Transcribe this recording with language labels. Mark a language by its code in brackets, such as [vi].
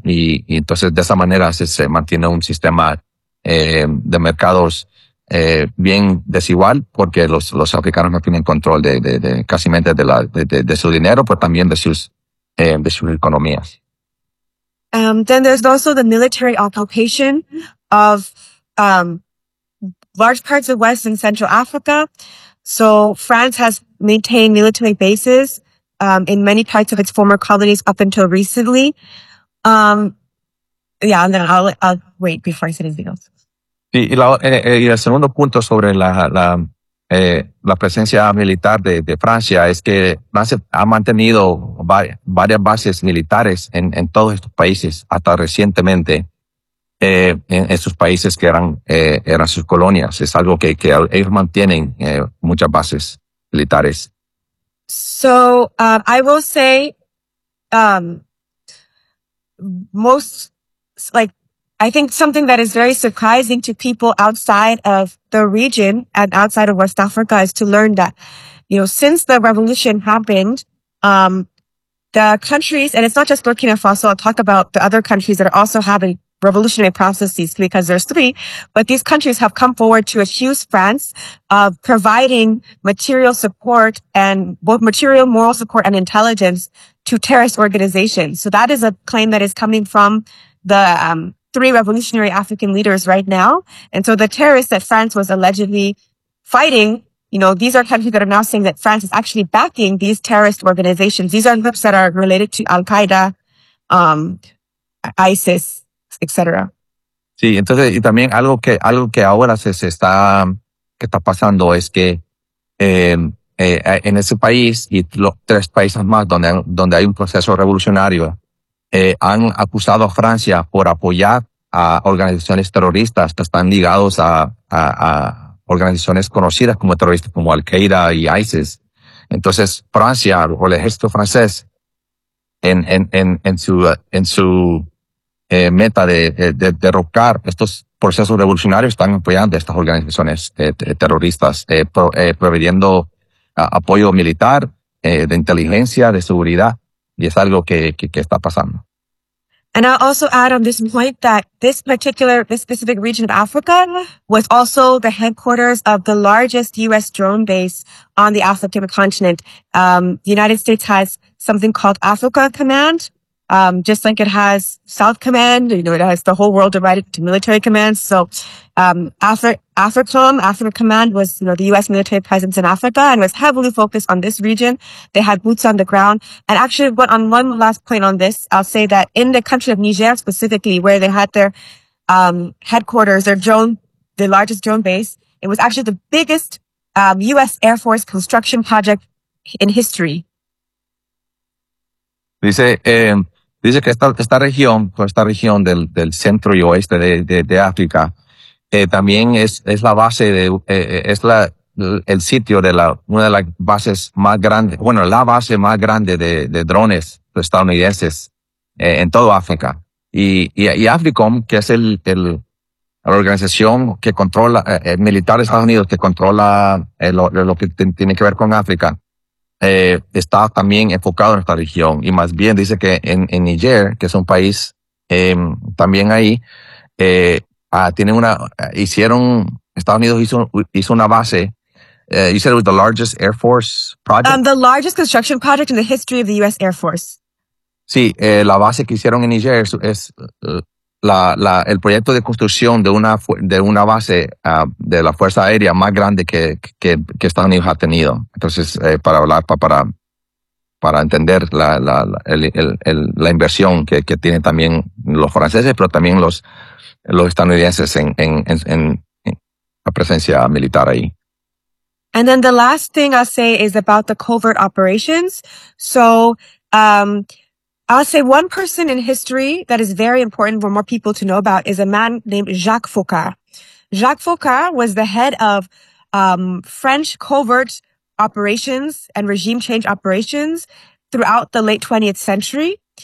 [es] Y entonces de esa manera se mantiene un sistema de mercados bien desigual, porque los africanos no tienen control de casi mente de su dinero, pero también de sus economías. [en] Then there's also the military occupation of large parts of West and Central Africa. So France has maintained military bases in many parts of its former colonies up until recently. And then I'll wait before I say anything else. [es] Sí, y el segundo punto sobre la presencia militar de Francia es que Francia ha mantenido varias bases militares en todos estos países hasta recientemente, en sus países que eran sus colonias. Es algo que ellos mantienen muchas bases militares. [en] So, I will say, most, like, I think something that is very surprising to people outside of the region and outside of West Africa is to learn that, you know, since the revolution happened, the countries, and it's not just Burkina Faso, I'll talk about the other countries that are also having revolutionary processes because there's three, but these countries have come forward to accuse France of providing material support and both material, moral support and intelligence to terrorist organizations. So that is a claim that is coming from the, three revolutionary African leaders right now. And so the terrorists that France was allegedly fighting, you know, these are countries that are now saying that France is actually backing these terrorist organizations. These are groups that are related to Al-Qaeda, ISIS, etc. [es] Sí, entonces, y también algo que ahora está pasando es que en ese país y los tres países más donde hay un proceso revolucionario, han acusado a Francia por apoyar a organizaciones terroristas que están ligados a organizaciones conocidas como terroristas, como Al-Qaeda y ISIS. Entonces, Francia o el ejército francés en su meta de derrocar estos procesos revolucionarios están apoyando a estas organizaciones terroristas, proveyendo apoyo militar, de inteligencia, de seguridad, y es algo que está pasando. [en] And I'll also add on this point that this specific region of Africa was also the headquarters of the largest U.S. drone base on the African continent. The United States has something called Africa Command, just like it has South Command, you know, it has the whole world divided into military commands. So, Africa Command was, you know, the U.S. military presence in Africa and was heavily focused on this region. They had boots on the ground. And actually, on one last point on this, I'll say that in the country of Niger specifically, where they had their, headquarters, the largest drone base, it was actually the biggest, U.S. Air Force construction project in history. [es] Dice que esta región del centro y oeste de África también es la base de es la el sitio de la una de las bases más grandes, bueno, la base más grande de drones estadounidenses en todo África. Y AFRICOM, que es la organización que controla el militar de Estados Unidos, que controla lo que tiene que ver con África, está también enfocado en esta región. Y más bien dice que en Niger, que es un país también ahí, Estados Unidos hizo una base. [en] You said it was the largest Air Force project? The largest construction project in the history of the U.S. Air Force. [es] Sí, la base que hicieron en Niger es el proyecto de construcción de una base de la Fuerza Aérea más grande que Estados Unidos ha tenido. Entonces, para entender la inversión que tienen también los franceses, pero también los estadounidenses en la presencia militar ahí. [en] And then the last thing I'll say is about the covert operations. So I'll say one person in history that is very important for more people to know about is a man named Jacques Foccart. Jacques Foccart was the head of French covert operations and regime change operations throughout the late 20th century.